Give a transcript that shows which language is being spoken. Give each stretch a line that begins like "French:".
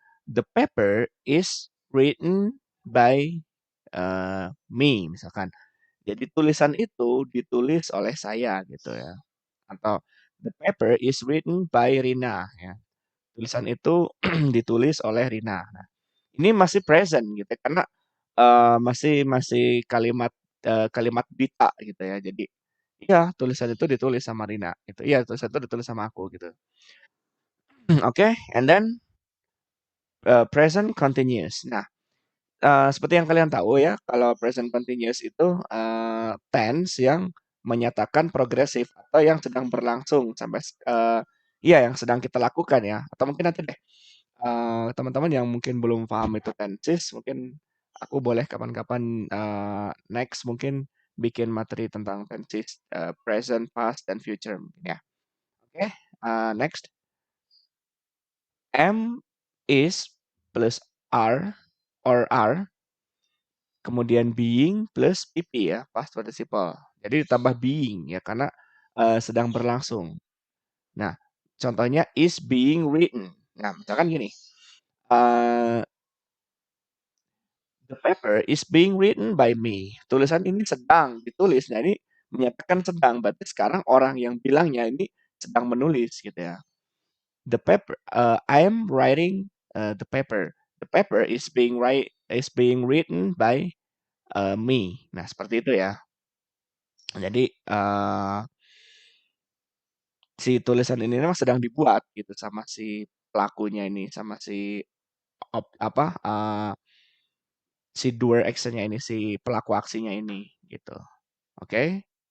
English: The paper is written by, me misalkan. Jadi tulisan itu ditulis oleh saya gitu ya.
Indonesian: Atau
English: the paper is written by Rina ya.
Indonesian: Tulisan itu ditulis oleh Rina. Nah, ini masih present gitu ya, karena, masih masih kalimat, kalimat Dita gitu ya. Jadi, iya tulisan itu ditulis sama Rina gitu. Iya tulisan itu ditulis sama aku gitu.
English: Oke, and then, present continuous.
Indonesian: Nah, seperti yang kalian tahu ya, kalau present continuous itu, tense yang menyatakan progresif atau yang sedang berlangsung sampai iya yang sedang kita lakukan ya, atau mungkin nanti deh, teman-teman yang mungkin belum paham itu tenses, mungkin aku boleh kapan-kapan, next mungkin bikin materi tentang tenses, present, past, dan future mungkin ya.
English: Oke, next. Am, is, plus are, or are, kemudian being plus PP ya, past participle.
Indonesian: Jadi ditambah being ya, karena, sedang berlangsung. Nah, contohnya
English: is being written.
Indonesian: Nah, misalkan gini, eee,
English: the paper is being written by me.
Indonesian: Tulisan ini sedang ditulis. Nah, ini menyatakan sedang, berarti sekarang orang yang bilangnya ini sedang menulis gitu ya.
English: The paper, I am writing, the paper. The paper is being written by, me.
Indonesian: Nah, seperti itu ya. Jadi, si tulisan ini memang sedang dibuat gitu sama si pelakunya ini, sama si apa, si doer action-nya ini, si pelaku aksinya ini gitu. Oke.